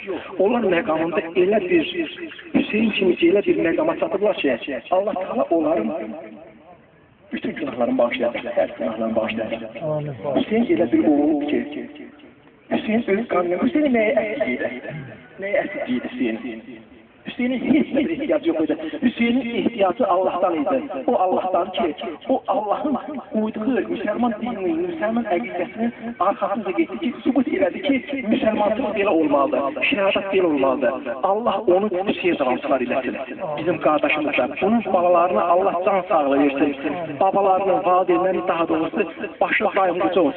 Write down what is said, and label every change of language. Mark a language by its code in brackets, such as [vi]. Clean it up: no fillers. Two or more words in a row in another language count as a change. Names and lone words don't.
[az] Onlar məqamında elə bir Hüseyin kimi elə bir məqama çatıblar ki, Allah Teala onların bütün günahlarını bağışlayacaq, hər günahlarını bağışlayacaq. Hüseyin elə bir oğul ki, Hüseyin öz qanını, Hüseyin nəyə əsir deyir? Nəyə əsir deyir Hüseyin? [tr] Hüseyin'in hiç bir ihtiyacı yok idi. Hüseyin'in ihtiyacı Allah'tan idi. [az] O Allah'tan ki, o Allah'ın uyduğu Müslüman dinini, Müslüman əqidəsinin arxasında getdi ki, sübut elədi ki, Müslümanlıq belə olmalıdır, şəhadət belə olmalıdır. Allah onu xüsusiyə davamçılar eləsin. Bizim qardaşımızlar, bunun balalarına Allah can sağlığı versin. Babalarının, valideynlərin daha doğrusu başı dayanıcı olsun.